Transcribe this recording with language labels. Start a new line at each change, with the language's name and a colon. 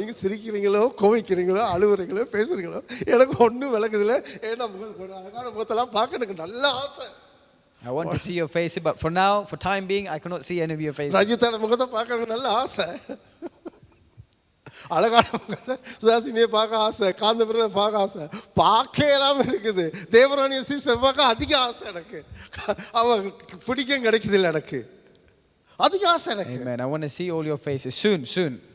Tamil: நீங்க சிரிக்கிறீங்களோ கோவிக்கிறீங்களோ அழுவுறீங்களோ பேசுறீங்களோ எனக்கு ஒன்றும் விளக்குதில்லை. ஏன்னா அழகான முகத்தெல்லாம் பார்க்க எனக்கு நல்ல ஆசை.
English: I want to see your face, but for now, for time being, I cannot see any of your faces.
Tamil: ரஜிதான முகத்தை பார்க்க எனக்கு நல்ல ஆசை. அழகான முகத்தை சுதாசினியை பார்க்க ஆசை, காந்தபுரத்தை பார்க்க ஆசை, பார்க்கலாம் இருக்குது. தேவராணிய சிஸ்டர் பார்க்க அதிக ஆசை எனக்கு. அவ பிடிக்கும் கிடைக்குது இல்லை எனக்கு அதிக ஆசை எனக்கு.
English: Amen. I want to see all your faces soon.